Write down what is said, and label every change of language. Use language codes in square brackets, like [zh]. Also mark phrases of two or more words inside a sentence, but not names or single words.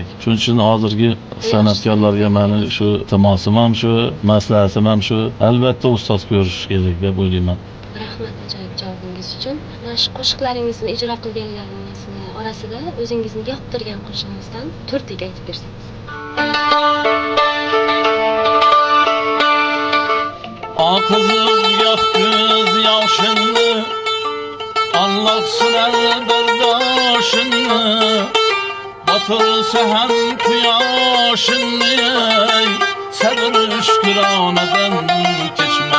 [uz] Shuning uchun hozirgi san'atkorlarga meni shu iltimosim ham shu, maslahatim ham shu, albatta ustoz ko'rish kerak deb o'ylayman. Rahmat ajoyib javobingiz uchun. Mana shu qo'shiqlaringizni ijro qilganlaringizni orasida o'zingizni yoqtirgan qo'shig'ingizdan to'rttaga aytib bersangiz. [tk] Kızım yak göz yaşını, Allah sürer berdaşını, batırsa hem kuyaşını, seviriş güraneden geçme.